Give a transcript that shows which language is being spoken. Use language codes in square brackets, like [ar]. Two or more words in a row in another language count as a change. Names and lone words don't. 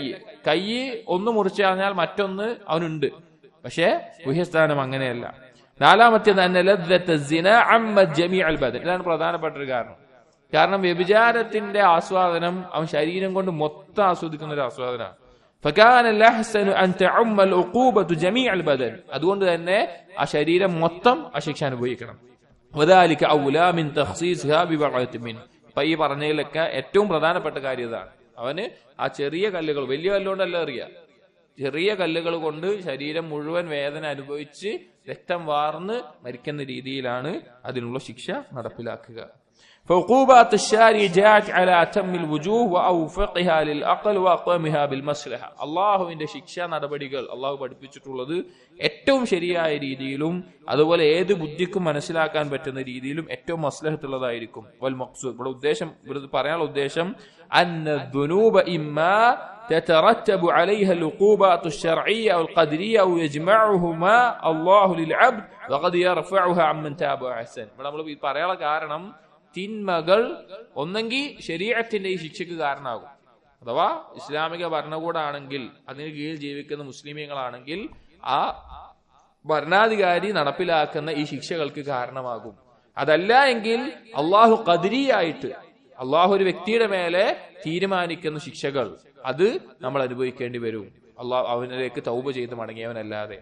[ml] കൈ ഒന്ന് മുറിച്ചു കളഞ്ഞാൽ മറ്റൊന്ന് അവനുണ്ട്, പക്ഷേ ഗുഹ്യസ്ഥാനം അങ്ങനെയല്ല. [ar] നാലാമത്തേത് أن لذة الزنا عمت جميع البدن. [ml] ഇതാണ് പ്രധാനപ്പെട്ട ഒരു കാരണം വ്യഭിചാരത്തിന്റെ ആസ്വാദനം അവൻ ശരീരം കൊണ്ട് മൊത്തം ആസ്വദിക്കുന്ന ഒരു ആസ്വാദനമാണ്. [ar] فكان الأحسن أن تعم العقوبة جميع البدن. [ml] അതുകൊണ്ട് തന്നെ ആ ശരീരം മൊത്തം ആ ശിക്ഷ അനുഭവിക്കണം. [ar] وذلك أولى من تخصيصها ببضعة منه. [ml] ഇപ്പൊ ഈ പറഞ്ഞതിലൊക്കെ ഏറ്റവും പ്രധാനപ്പെട്ട കാര്യം ഇതാണ്. അവന് ആ ചെറിയ കല്ലുകൾ, വലിയ കല്ലുകൊണ്ടല്ല എറിയുക, ചെറിയ കല്ലുകൾ കൊണ്ട് ശരീരം മുഴുവൻ വേദന അനുഭവിച്ച് രക്തം വാർന്ന് മരിക്കുന്ന രീതിയിലാണ് അതിനുള്ള ശിക്ഷ നടപ്പിലാക്കുക. [ar] فعقوبات الشارع جاءت على أتم الوجوه وأوفقها للعقل وأقومها بالمصلحة. [ml] അള്ളാഹുവിന്റെ ശിക്ഷാ നടപടികൾ അള്ളാഹു പഠിപ്പിച്ചിട്ടുള്ളത് ഏറ്റവും ശരിയായ രീതിയിലും അതുപോലെ ഏത് ബുദ്ധിക്കും മനസ്സിലാക്കാൻ പറ്റുന്ന രീതിയിലും ഏറ്റവും മസ്ലഹത്തുള്ളതായിരിക്കും. [ar] والمقصود, [ml] ഇവിടെ പറയാനുള്ള ഉദ്ദേശം [ar] أن الذنوب إما تترتب عليها العقوبات الشرعية أو القدرية أو يجمعهما الله للعبد وقد يرفعها عمن تاب وأحسن. [ml] നമ്മൾ പറയാനുള്ള കാരണം തിന്മകൾ ഒന്നെങ്കിൽ ശരീഅത്തിന്റെ ഈ ശിക്ഷയ്ക്ക് കാരണമാകും, അഥവാ ഇസ്ലാമിക ഭരണകൂടമാണെങ്കിൽ അതിന് കീഴിൽ ജീവിക്കുന്ന മുസ്ലിമീങ്ങളാണെങ്കിൽ ആ ഭരണാധികാരി നടപ്പിലാക്കുന്ന ഈ ശിക്ഷകൾക്ക് കാരണമാകും. അതല്ല എങ്കിൽ അള്ളാഹു ഖദരിയായിട്ട് അള്ളാഹു ഒരു വ്യക്തിയുടെ മേലെ തീരുമാനിക്കുന്ന ശിക്ഷകൾ അത് നമ്മൾ അനുഭവിക്കേണ്ടി വരും, അള്ളാഹു അവനിലേക്ക് തൗബ ചെയ്ത് മടങ്ങിയവനല്ലാതെ.